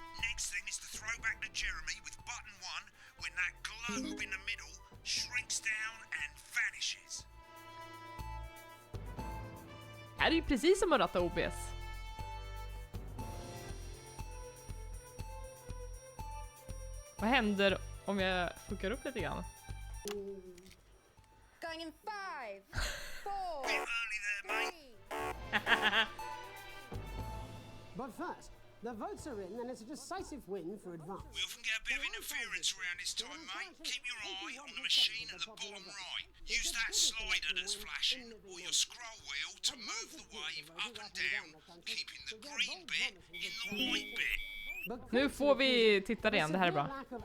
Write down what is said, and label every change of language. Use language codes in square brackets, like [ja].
[en] Next thing is to throw back to Jeremy with button 1 when that globe in the middle shrinks down and vanishes. [sv] Det här är ju precis som att ratta OBS. Vad händer om jag fuckar upp lite grann? [en] Going in 5, 4, Bit early there, mate. 3. But first, the votes are in and it's a decisive win for Advance. We often get a bit of interference around this time, mate. Keep your eye on the machine at the bottom right. Use that slider that's flashing or your scroll wheel to move the wave up and down, keeping the green bit in the white bit. [sv] Nu får vi titta igen, det här är bra.